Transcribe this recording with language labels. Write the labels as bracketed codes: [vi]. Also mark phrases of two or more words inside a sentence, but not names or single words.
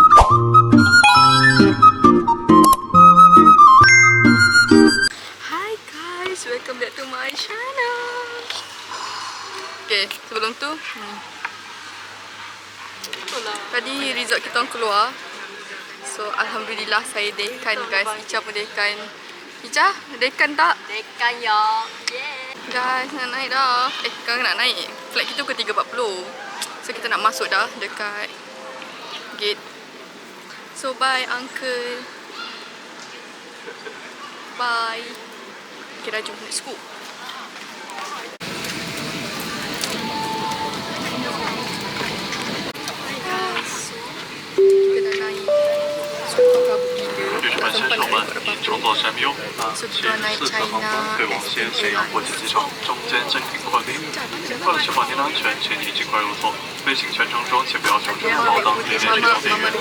[en] Hi guys, welcome back to my channel. [ms] Okay, sebelum tu tadi result kita orang keluar. So alhamdulillah saya dekan guys. Ica pun dekan. Ica, dekan tak? Dekan ya. Yeah. Guys, nak naik dah. Sekarang nak naik. Flight kita pukul 3.40. So kita nak masuk dah dekat gate. [en] So bye uncle. Bye. [ms] Okay dah, jom [en] let's go. [ms] Kita dah naik. So kabut gila. Tak sempat nak record apa-apa. So kita dah naik China Express Airlines. [zh] 为了确保您的安全，请你尽快入座。飞行全程中，请不要使用支付宝当地电信号电源。